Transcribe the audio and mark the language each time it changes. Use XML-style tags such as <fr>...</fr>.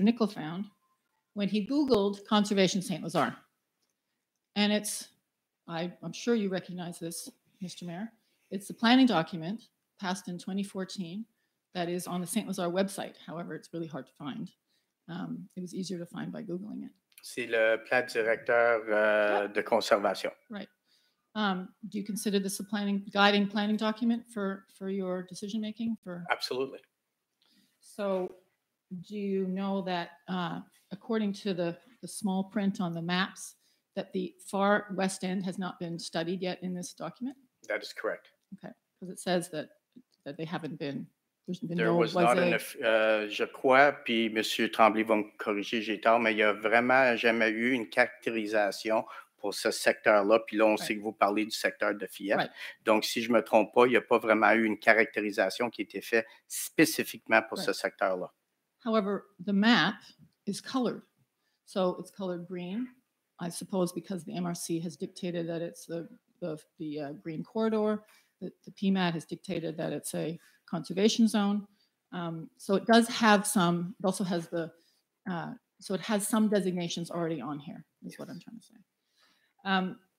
<en>Nickel found, when he Googled Conservation Saint-Lazare. And it's, I'm sure you recognize this, Mr. Mayor. It's a planning document passed in 2014 that is on the Saint-Lazare website. However, it's really hard to find. It was easier to find by Googling it.</en> <fr>C'est le plan directeur de conservation.</fr> <en>Right. Do you consider this a guiding planning document for your decision making? Absolutely. So, do you know that according to the small print on the maps, that the far west end has not been studied yet in this document? That is correct. Okay, because it says that they haven't been. There was not enough,</en> <fr>je crois, puis M. Tremblay va me corriger, j'ai tort, mais il n'y a vraiment jamais eu une caractérisation pour ce secteur-là. Puis là, on sait que vous parlez du secteur de Fief.</fr> <en>Right.</en> <fr>Donc, si je ne me trompe pas, il n'y a pas vraiment eu une caractérisation qui a été faite spécifiquement pour ce secteur-là.</fr> <en>However, the map is colored. So it's colored green, I suppose because the MRC has dictated that it's the green corridor. The PMAT has dictated that it's a conservation zone. So it does have some, it also has so it has some designations already on here, is what I'm trying to say.</en>